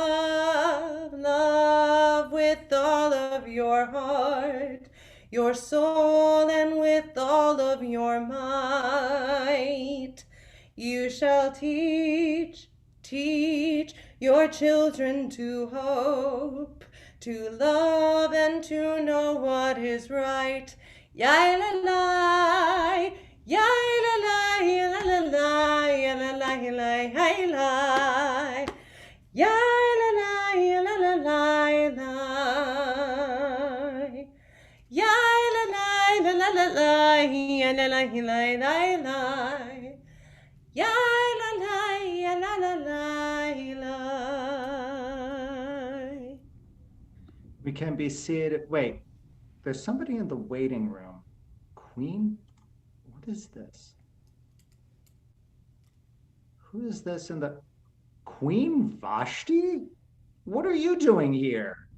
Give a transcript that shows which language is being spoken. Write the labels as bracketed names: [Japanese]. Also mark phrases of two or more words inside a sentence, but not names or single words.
[English] love with all of your heart, your soul, and with all of your might. You shall teach your children to hope, to love, and to know what is right. Yai-la-lai, yai-la-lai, yai-la-lai, yai-la-lai, yai-la-lai, yai-la-lai, yai-la-lai, yai-la-lai, la-la-la-lai, yai-la-lai, yai-la-lai, yai-la-lai, yai-la-lai. We can be seated. Wait, there's somebody in the waiting room. Queen? What is this? Who is this in the... Queen Vashti? What are you doing here?